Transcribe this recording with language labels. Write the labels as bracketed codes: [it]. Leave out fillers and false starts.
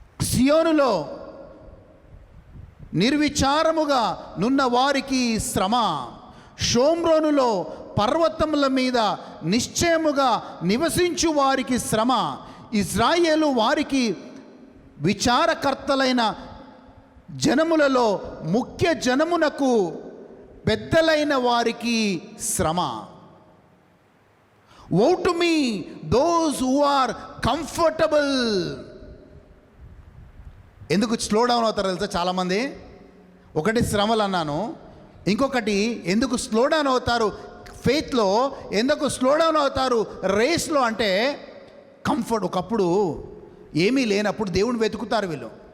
[te] సియోనులో నిర్విచారముగా నున్న వారికి శ్రమ, షోమ్రోనులో పర్వతముల మీద నిశ్చయముగా నివసించు వారికి శ్రమ, ఇజ్రాయేలు వారికి విచారకర్తలైన జనములలో ముఖ్య జనమునకు పెద్దలైన వారికి శ్రమ. [en] Woe to me, those who are comfortable. [te] ఎందుకు స్లో డౌన్ అవుతారు తెలుసా చాలామంది? ఒకటి శ్రమలు అన్నాను, ఇంకొకటి ఎందుకు స్లో డౌన్ అవుతారు ఫెయిత్లో, ఎందుకు స్లో డౌన్ అవుతారు రేస్లో అంటే కంఫర్ట్. ఒకప్పుడు ఏమీ లేనప్పుడు దేవుని వెతుకుతారు వీళ్ళు.